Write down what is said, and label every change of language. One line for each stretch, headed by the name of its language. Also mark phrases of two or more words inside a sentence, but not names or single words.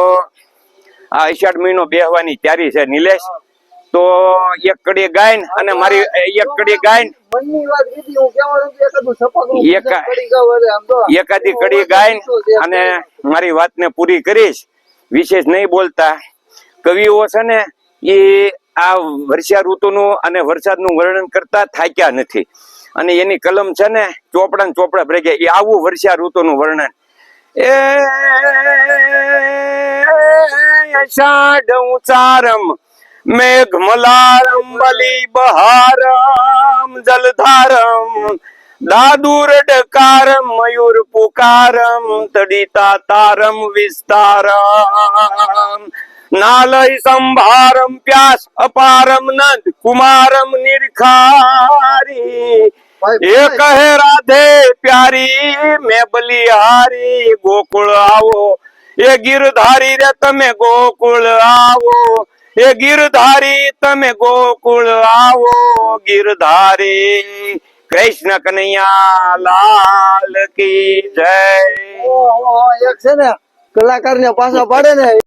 Gujarati: આ અષાઢ મહિનો બેહવાની તૈયારી છે નિલેશ તો એક કડી ગાયન અને મારી એક કડી ગાયન એકાદી કડી ગાયન અને મારી વાતને પૂરી કરીશ વિશેષ નહીં બોલતા કવિઓ છે ને એ આ વર્ષા ઋતુનું અને વરસાદનું વર્ણન કરતા થાક્યા નથી અને એની કલમ છે ને ચોપડા ને ચોપડા ભરી ગયા એ આવું વર્ષા ઋતુનું વર્ણન
Hindi: षाढ उचारम मेघ मलारम बलि बहारम जलधारम दादुर डकारम मयूर पुकारम तड़िता तारम विस्तारम नालय संभारम प्यास अपारम नंद कुमारम निरखारी एक है राधे प्यारी मैं बलिहारी गोकुल आओ ये गिरधारी रे तमे गोकुल आओ ये गिरधारी तमे गोकुल आओ गिरधारी कृष्ण कन्हैया लाल की जय।
Gujarati: એક છે ને કલાકાર ને પાછા પાડે ને